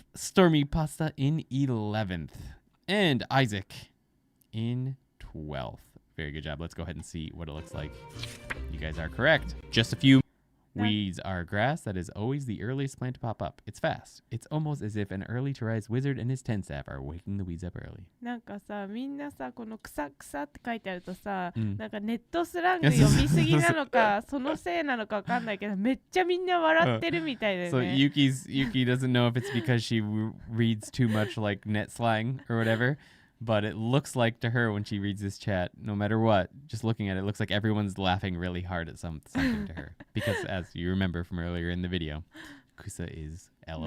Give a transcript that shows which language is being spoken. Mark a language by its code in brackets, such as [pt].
[en] Stormy Pasta in 11th. And Isaac in 12th. Very good job. Let's go ahead and see what it looks like. You guys are correct. Just a few Weeds are grass that is always the earliest plant to pop up. It's fast. It's almost as if an early to rise wizard and his 10 staff are waking the weeds up early. [ja] なんかさ、みんなさ、この草草って書いてあるとさ、うんなんかネットスラング読みすぎなのか、そのせいなのかわかんないけど、めっちゃみんな笑ってるみたいだよ [en] So [ja] ね。 [en] Yuki doesn't know if it's because she reads too much like net slang or whatever, but it looks like to her when she reads this chat, no matter what, just looking at it, looks like everyone's laughing really hard at something to her. Because as you remember from earlier in the video, Kusa is LOL.